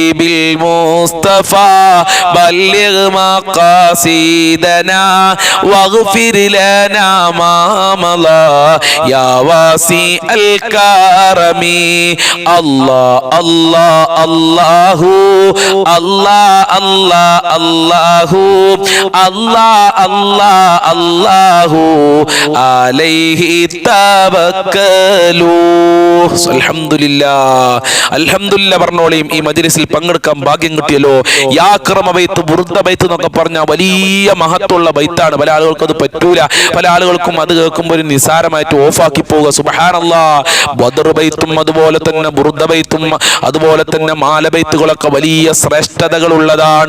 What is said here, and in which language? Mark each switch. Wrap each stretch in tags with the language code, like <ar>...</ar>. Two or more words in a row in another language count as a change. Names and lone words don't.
<ar>بالمصطفى بلغ مقاصدنا واغفر لنا ما مضى يا واسع الكرم الله الله الله الله الله الله الله الله الله عليه توكلوا الحمد لله الحمد لله പറഞ്ഞോളീം.</ar> <ml>ഈ മജ്‌ലിസിൽ പങ്കെടുക്കാൻ ഭാഗ്യം കിട്ടിയല്ലോ. യാക്രമ ബൈത്ത് ബുർദ ബൈത്ത് എന്നൊക്കെ പറഞ്ഞാൽ വലിയ മഹത്വമുള്ള ബൈത്താണ്. പല ആളുകൾക്കും അത് പറ്റൂല. പല ആളുകൾക്കും അത് കേൾക്കുമ്പോൾ ഒരു നിസാരമായിട്ട് ഓഫാക്കി പോവുക. സുബ്ഹാനല്ലാഹ്. ബദർ ബൈത്തും അതുപോലെ തന്നെ ബുർദ ബൈത്തും അതുപോലെ തന്നെ മാല ബൈത്തുകളൊക്കെ വലിയ ശ്രേഷ്ഠതകൾ ഉള്ളതാണ്.</ml>